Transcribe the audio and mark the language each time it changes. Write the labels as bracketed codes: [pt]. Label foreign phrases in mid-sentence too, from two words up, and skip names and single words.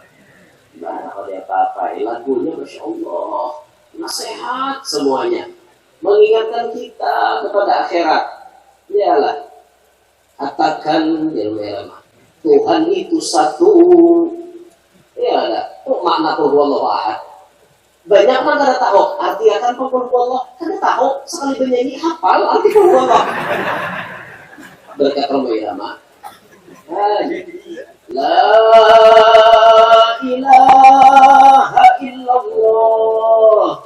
[id] Nggak ada apa-apa. Lagunya [ar] ما شاء الله, [id] nasihat semuanya, mengingatkan kita kepada akhirat. Iyalah, Katakan Tuhan itu satu. Ya ada. Oh, makna [ar] قل هو الله أحد. [bjn] Banyak mah kada tahu arti akan [ar] قل هو الله. [bjn] Kada tahu sekali bernyanyi hafal arti [ar] قل هو الله. [id] Berkat Roma Irama. [ar] لا إله إلا الله.